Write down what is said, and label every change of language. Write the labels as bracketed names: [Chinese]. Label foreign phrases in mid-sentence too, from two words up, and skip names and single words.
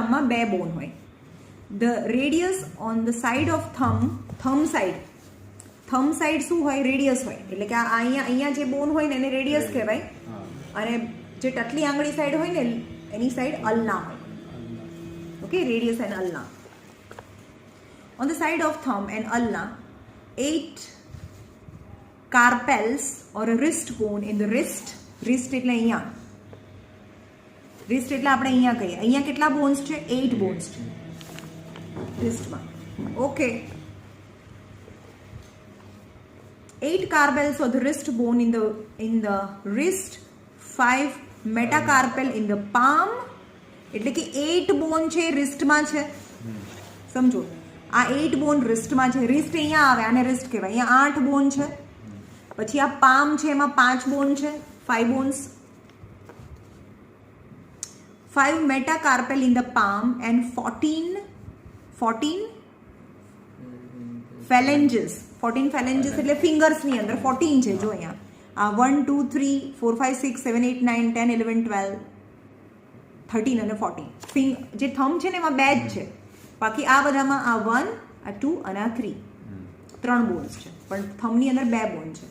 [English] lower armમાં [Gujarati] 2 બોન હોય. [English] the radius on the side of thumb side [Gujarati] શું હોય? રેડિયસ હોય. એટલે કે આ અહીંયા જે બોન હોય ને એને રેડિયસ કહેવાય, અને જે ટટલી આંગળી સાઈડ હોય ને એની સાઈડ અલ્ના હોય. [English] okay, radius and ulna. On the side of thumb and ulna, 8 carpels or a wrist bone in the wrist. [Gujarati] Wrist એટલે અહીંયા. wrist એટલે આપણે અહીંયા કહીએ. અહીંયા કેટલા બોન્સ છે? 8 બોન્સ છે wristમાં. [English] ઓકે, 8 carpels of the wrist bone in the wrist, 5 metacarpal in the palm. [Gujarati] એટલે કે 8 બોન છે wristમાં છે. સમજો, આ 8 બોન રિસ્ટમાં છે. રિસ્ટ અહીંયા આવે, આને રિસ્ટ કહેવાય. અહીંયા 8 બોન છે. પછી આ પામ છે, એમાં 5 બોન છે, 5 બોન્સ. [English] 5 metacarpal in the palm and 14 phalanges. [Gujarati] 14 phalanges એટલે ફિંગર્સની અંદર 14 છે. જો અહીંયા આ 1 2 3 4 5 6 7 8 9 10 11 12 13 અને 14. જે થંબ છે ને એમાં 2 જ છે. બાકી આ બધામાં આ 1, આ 2 અને આ 3 બોન્સ છે, પણ થંબની અંદર 2 બોન છે.